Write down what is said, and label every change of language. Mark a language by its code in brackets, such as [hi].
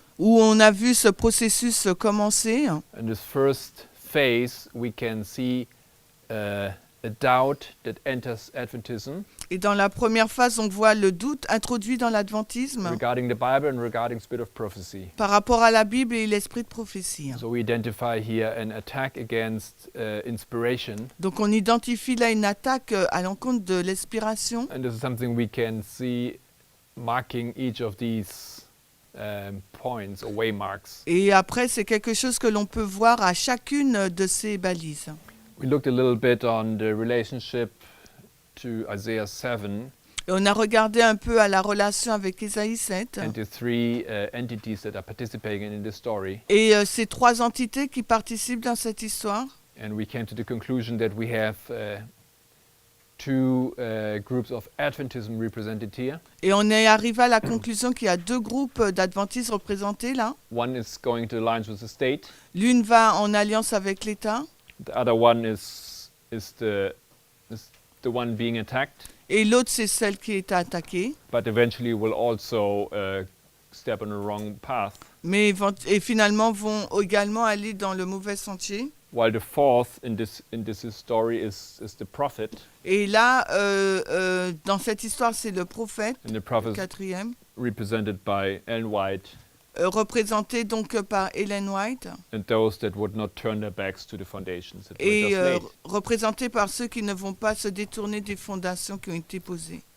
[fr] où on a vu ce processus commencer. [en] In this first phase, we can see a doubt that enters Adventism [fr] Et dans la première phase, on voit le doute introduit dans l'adventisme [en] regarding the Bible and regarding spirit of prophecy. [fr] par rapport à la Bible et l'esprit de prophétie. [en] So we identify here an attack against inspiration, [fr] Donc on identifie là une attaque à l'encontre de l'inspiration. [en] and this is something we can see marking each of these points or waymarks. [fr] Et après, c'est quelque chose que l'on peut voir à chacune de ces balises. [en] We looked a little bit on the relationship to Isaiah 7 [fr] Et on a regardé un peu à la relation avec Ésaïe 7 [en] and the three entities that are participating in this story. [fr] et ces trois entités qui participent dans cette histoire. [en] And we came to the conclusion that we have two groups of Adventism represented here. [fr] Et on est arrivé à la conclusion qu'il y a deux groupes d'adventistes représentés là. [en] One is going to alliance with the state. [fr] L'une va en alliance avec l'État [en] The other one is the one being attacked, [fr] et l'autre c'est celle qui est attaquée. [en] but eventually will also step on the wrong path. [fr] Mais et finalement vont également aller dans le mauvais sentier. [en] While the fourth in this story is the prophet, [fr] Et là, dans cette histoire, c'est le prophète, [en] and the prophet is [fr] quatrième, [en] represented by Ellen White, [fr] représenté donc par Ellen White, [en] and those that would not turn their backs to the foundations that were [fr] et [en] just laid. [fr] représenté par ceux qui ne vont pas se détourner des fondations qui ont été posées.